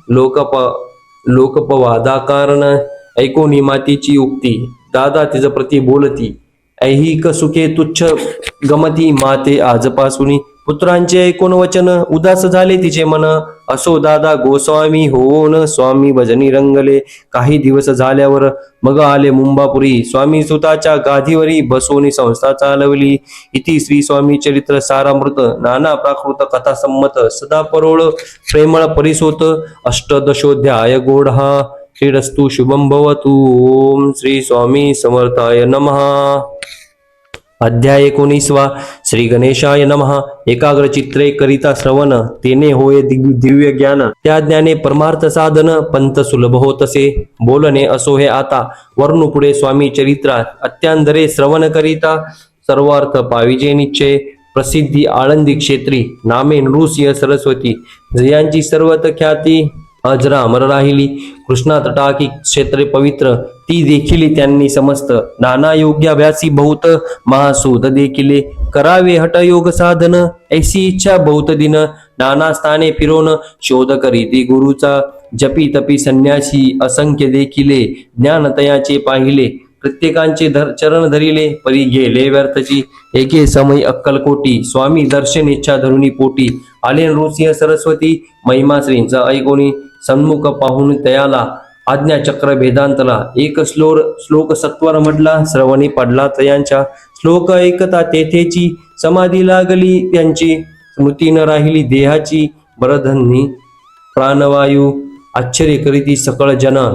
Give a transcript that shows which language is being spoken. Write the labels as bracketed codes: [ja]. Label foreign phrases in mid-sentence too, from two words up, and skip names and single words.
[mr] लोकपवादा कारण, ऐकोनी मातीची उक्ती, दादा तिज प्रती बोलती, ऐहिक सुखे तुच्छ गमती, माते आजपासून पुत्रांचे ऐकून वचन, उदास झाले तिचे मन, असो दादा गोस्वामी होऊन, स्वामी भजनी रंगले, काही दिवस झाल्यावर मग आले मुंबापुरी, स्वामी सुताच्या गादीवरी बसवून संस्था चालवली, इति श्री स्वामी चरित्र सारामृत, नाना प्राकृत कथा संमत, सदा परोळ प्रेमळ परिसोत, अष्टदशोध्याय गोढा, [sa] श्रीरस्तु शुभम भवतु. ओम श्री स्वामी समर्थाय नमः. अध्याय 19. श्री गणेशाय नमः. [mr] एकाग्र चित्रे करिता श्रवण, तेने होय दिव्य ज्ञान, त्या ज्ञाने परमार्थ साधन, पंत सुलभ होतसे, बोलणे असो हे आता, वर्णू पुढे स्वामी चरित्रात, अत्यांदरे श्रवण करिता, सर्वार्थ पाविजे निश्चय, प्रसिद्धी आळंदी क्षेत्री, नामे नृसिंह सरस्वती, जयांची सर्वत ख्याती, अजरा अमर राहिली, कृष्णा तटाकी क्षेत्रे पवित्र, ती देखिली त्यांनी समस्त, नाना योग्याभ्यासी बहुत, महासूद देखिले, करावे हठयोग साधन, ऐसी इच्छा बहुत दिन, नाना स्थाने फिरोन, शोध करीती गुरुचा, जपी तपी संन्यासी असंख्य देखिले, ज्ञानतयाचे पाहिले, प्रत्येकांचे चरण धरिले, परी गेले व्यर्थची, एके समय अक्कलकोटी, स्वामी दर्शन इच्छा धरुणी पोटी, आले नृसिंह सरस्वती, महिमा श्रींचा ऐकोनी, सन्मुख पाहून तयाला, आज्ञा चक्र भेदांतला, एक श्लोक सत्वर म्हटला, श्रवणी पडला तयांच्या, श्लोक ऐकता तेथेची, समाधी लागली त्यांची, स्मृती न राहिली देहाची, बरधन्नी प्राणवायू, आश्चर्य करीती सकळ जन,